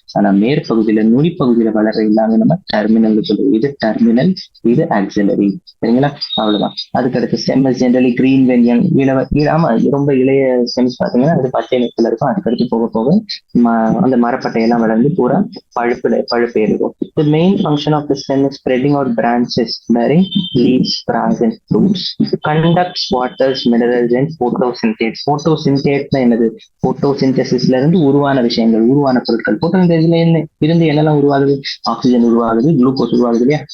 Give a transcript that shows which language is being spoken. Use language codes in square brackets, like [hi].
[ta] ஆனா மேற்பகுதியில நுனிப்பகுதியில வளர்ற எல்லாமே நம்ம டெர்மினல் சொல்லுவோம். இது டெர்மினல், இது ஆக்சிலரி. சரிங்களா? அவ்வளவுதான். அதுக்கடுத்து [en] Stems generally green when young. [ta] ஆமா, ரொம்ப இளைய ஸ்டெம்ஸ் பாத்தீங்கன்னா அது பச்சை நிறத்துல இருக்கும். அதுக்கடுத்து போக போக அந்த மரப்பட்டையெல்லாம் வளர்ந்து பூரா பழுப்பு ஏறும். [en] The main function of the stem is spreading out branches bearing leaves, branches and fruits. Conducts waters, minerals and photosynthesis. [ta] Photosynthesis என்னது? போட்டோசிந்தசிஸ்ல இருந்து உருவான விஷயங்கள், உருவான பொருட்கள். போட்டோசிந்தசிஸ்ல இருந்து என்னெல்லாம் உருவாகுது? ஆக்சிஜன் உருவாகுது, குளுக்கோஸ் உருவாகுது இல்லையா?